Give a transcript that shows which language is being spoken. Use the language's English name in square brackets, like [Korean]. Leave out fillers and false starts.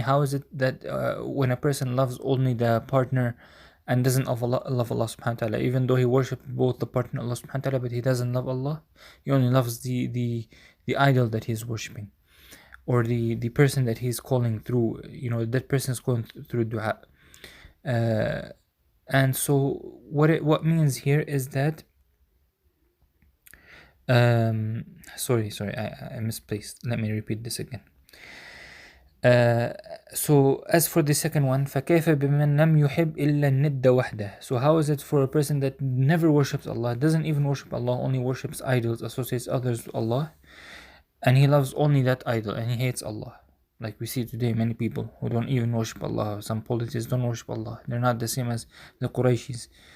[English] How is it that when a person loves only the partner and doesn't love Allah subhanahu wa ta'ala, even though he worships both the partner Allah subhanahu wa ta'ala, but he doesn't love Allah, he only loves the idol that he's worshipping, or the person that he's calling through, that person is calling through dua. And so what means here is that sorry, I misplaced. Let me repeat this again. So as for the second one, [Arabic] فَكَيْفَ بِمَنْ لَمْ يُحِبْ إِلَّا النِّدَّ وَحْدَهُ. [English] So how is it for a person that never worships Allah, doesn't even worship Allah, only worships idols, associates others with Allah, and he loves only that idol, and he hates Allah? Like we see today, many people who don't even worship Allah, some polytheists don't worship Allah, they're not the same as the Qurayshis.